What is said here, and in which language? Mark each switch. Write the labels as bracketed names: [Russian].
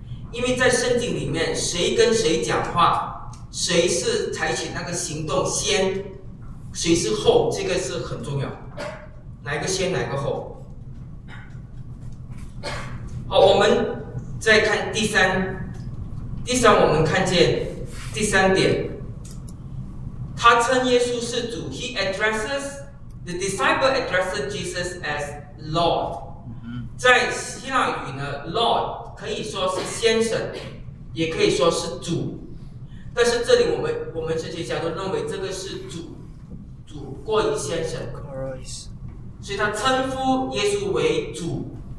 [Chinese] 因为在圣经里面，谁跟谁讲话，谁是采取那个行动先，谁是后，这个是很重要。哪个先哪个后。好，我们再看第三，我们看见第三点，他称耶稣是主。 [English] He addresses the disciple addresses Jesus as Lord。 [Chinese] 在希腊语呢， Lord 可以说是先生，也可以说是主，但是这里我们这些家都认为这个是主过于先生，所以他称呼耶稣为主，